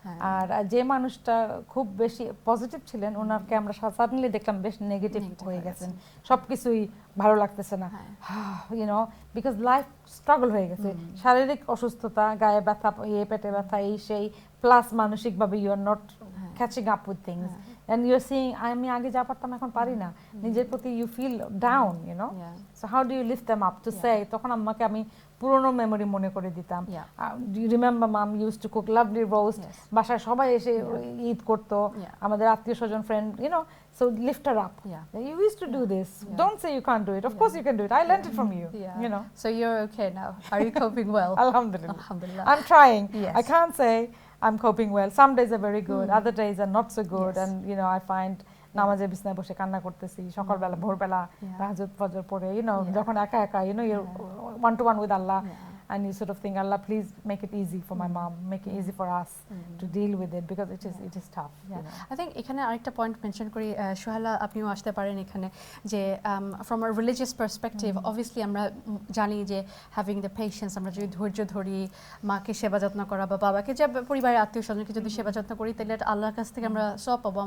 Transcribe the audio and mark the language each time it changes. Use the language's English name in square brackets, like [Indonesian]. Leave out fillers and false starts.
[Bangla] আর যে মানুষটা খুব বেশি পজিটিভ ছিলেন ওনাকে আমরা সাডেনলি দেখলাম বেশ নেগেটিভ হয়ে গেছেন, সবকিছুই ভালো লাগতেছে না, ইউনো, বিকজ লাইফ স্ট্রাগল হয়ে গেছে, শারীরিক অসুস্থতা, গায়ে ব্যথা, পেটে ব্যথা, এই সেই, প্লাস মানসিকভাবে [English] you are not catching up with things and you are seeing [Bangla] আমি আগে যা পারতাম এখন পারি না, নিজের প্রতি [English] you feel down, [Bangla] YONO, [English] so how do you lift them up to say, [Bangla] তখন আমাকে আমি পুরনো মেমোরি মনে করে দিতাম। [English] do you remember mum used to cook lovely roast, [Bangla] বাসায় সবাই এসে ঈদ করতো, আমাদের আত্মীয় স্বজন, [English] Friend, you know, so lift her up. You used to do this. Don't say you can't do it. Of course you can do it. I learned it from you. You know. So you're okay now. Are you coping well? [Arabic] Alhamdulillah. Alhamdulillah. [English] I'm trying. Yes. I can't say I'm coping well. Some days are very good. Other days are not so good. And you know, I find [Bangla] নামাজে বিছনায় বসে কান্না করতেছি, সকালবেলা ভোরবেলা তাহাজ্জুদ ফজর পড়ে, [English] you know, [Bangla] যখন একা একা, [English] you know, you're one to one with Allah. And you sort of think, Allah, please make it easy for my mom, make it easy for us to deal with it, because it is tough. You know? [Bangla] I think এখানে আরেকটা point mention করি, সোহেলা আপনিও আসতে পারেন এখানে, যে [English] from a religious perspective [Bangla] obviously আমরা জানি যে [English] having the patience, [Bangla] আমরা যদি ধৈর্য ধরি, মাকে সেবা যত্ন করা বা বাবাকে, যে পরিবারের আত্মীয় স্বজনকে যদি সেবা যত্ন করি, তাহলে আল্লাহর কাছ থেকে আমরা সব পাবো।